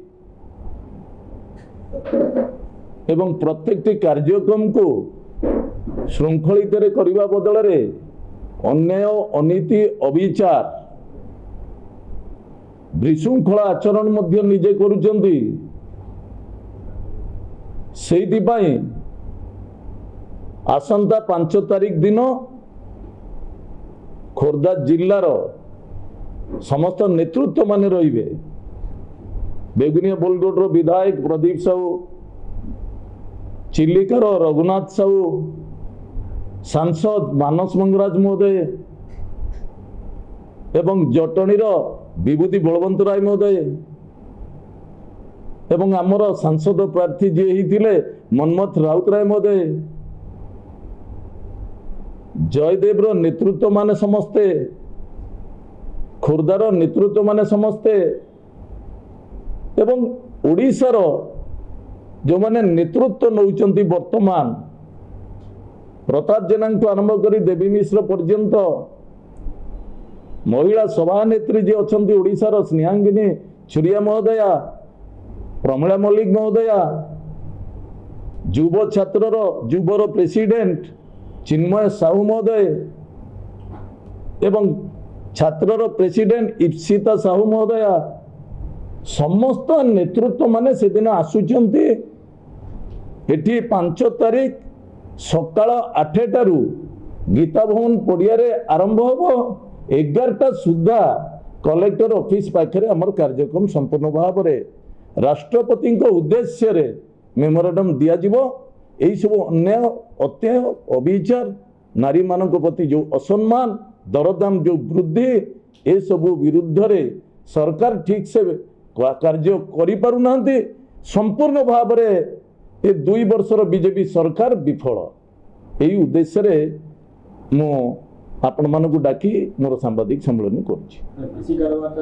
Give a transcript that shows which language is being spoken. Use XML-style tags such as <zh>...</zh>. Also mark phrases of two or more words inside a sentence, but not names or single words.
<or>ଏବଂ ପ୍ରତ୍ୟେକ କାର୍ଯ୍ୟକ୍ରମ କୁ ଶୃଙ୍ଖଳିତ ରେ କରିବା ବଦଳ ରେ ଅନ୍ୟାୟ ଅନୀତି ଅବିଚାର ବିଶୃଙ୍ଖଳା ଆଚରଣ ମଧ୍ୟ ନିଜେ କରୁଛନ୍ତି ସେଥି ପାଇଁ ଆସନ୍ତା 5 ତାରିଖ ଦିନ ଖୋର୍ଦ୍ଧା ଜିଲ୍ଲାର ସମସ୍ତ ନେତୃତ୍ୱ ମାନେ ରହିବେ। ବେଗୁନିଆ ବୋଲଗଡର ବିଧାୟକ ପ୍ରଦୀପ ସାହୁ, ଚିଲିକାର ରଘୁନାଥ ସାହୁ, ସାଂସଦ ମାନସ ମଙ୍ଗରାଜ ମହୋଦୟ ଏବଂ ଜଟଣୀର ବିଭୂତି ବଲବନ୍ତ ରାୟ ମହୋଦୟ ଏବଂ ଆମର ସାଂସଦ ପ୍ରାର୍ଥୀ ଯେ ହେଇଥିଲେ ମନ୍ମଥ ରାଉତ ରାୟ ମହୋଦୟ, ଜୟଦେବ ନେତୃତ୍ୱ ମାନେ ସମସ୍ତେ, ଖୋର୍ଦ୍ଧାର ନେତୃତ୍ୱ ମାନେ ସମସ୍ତେ ଏବଂ ଓଡ଼ିଶାର ଯେଉଁ ମାନେ ନେତୃତ୍ୱ ନେଉଛନ୍ତି ବର୍ତ୍ତମାନ ପ୍ରତାପ ଜେନା ଆରମ୍ଭ କରି ଦେବୀ ମିଶ୍ର ପର୍ଯ୍ୟନ୍ତ ମହିଳା ସଭାନେତ୍ରୀ ଜି ଅଛି ଓଡ଼ିଶାର ସ୍ନେହାଙ୍ଗିନୀ ଛୁରିଆ ମହୋଦୟା, ପ୍ରମିଳା ମଲ୍ଲିକ ମହୋଦୟା, ଯୁବ ଛାତ୍ରର ଯୁବର ପ୍ରେସିଡେଣ୍ଟ ଚିନ୍ମୟ ସାହୁ ମହୋଦୟ ଏବଂ ଛାତ୍ରର ପ୍ରେସିଡେଣ୍ଟ ଇପ୍ସିତା ସାହୁ ମହୋଦୟା, ସମସ୍ତ ନେତୃତ୍ୱ ମାନେ ସେ ଦିନ ଆସୁଛନ୍ତି ଏଠି 5 ତାରିଖ ସକାଳ 8ଟାରୁ ଗୀତା ଭବନ ପଡ଼ିଆ ରେ ଆରମ୍ଭ ହେବ 11ଟା ସୁଦ୍ଧା କଲେକ୍ଟର ଅଫିସ ପାଖରେ ଆମର କାର୍ଯ୍ୟକ୍ରମ ସମ୍ପୂର୍ଣ୍ଣ ଭାବ ରେ ରାଷ୍ଟ୍ରପତି କୁ ଉଦ୍ଦେଶ୍ୟ ରେ ମେମୋରାଣ୍ଡମ ଦିଆ ଯିବ। ଏହି ସବୁ ଅନ୍ୟାୟ ଅତ୍ୟାୟ ଅବିଚାର ନାରୀ ମାନଙ୍କ ପ୍ରତି ଯେଉଁ ଅସମ୍ମାନ ଦରଦାମ ଯେଉଁ ବୃଦ୍ଧି ଏ ସବୁ ବିରୁଦ୍ଧ ରେ ସରକାର ଠିକ ସେ କାର୍ଯ୍ୟ କରି ପାରୁ ନାହାନ୍ତି। ସମ୍ପୂର୍ଣ୍ଣ ଭାବ ରେ ଏ 2 ବର୍ଷର ବିଜେପି ସରକାର ବିଫଳ। ଏହି ଉଦ୍ଦେଶ୍ୟ ରେ ମୋ ଆପଣ ମାନଙ୍କ ଡାକି ମୋର ସାମ୍ବାଦିକ ସମ୍ମିଳନୀ କରୁଛି।</or>